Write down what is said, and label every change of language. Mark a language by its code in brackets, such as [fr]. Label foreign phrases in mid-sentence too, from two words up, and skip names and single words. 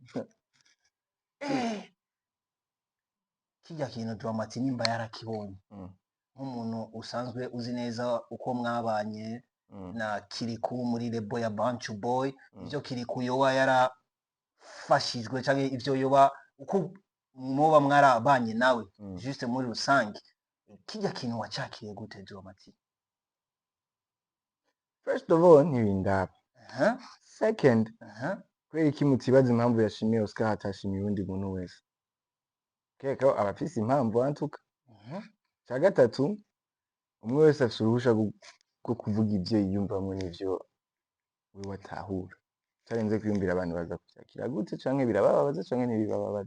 [rn] Kijya kintu Dramati nimba yarakibonye nk'umuntu usanzwe uzi neza uko mwabanye na KILIKOU muri lebo ya Bantu Boy, ivyo KILIKOU yoba yarafashijwe canke ivyo yoba uko muba mwarabanye nawe juste muri rusange, kijya kintu wacakiriye gute Dramati? [en] First of all [rn] ntibindaba. Second kubera iki mutibaza impamvu yashimiye Oscar hatashimiye uwundi muntu wese? Keka abafise impamvu antuka. Cya gatatu umwe wese afite uruhusha rwo kuvuga ivyo yiyumvamwe n'ivyo we watahura. Tarenze kwiyumvira abantu baza kucyakira gute canke birababaza canke ntibibabaza.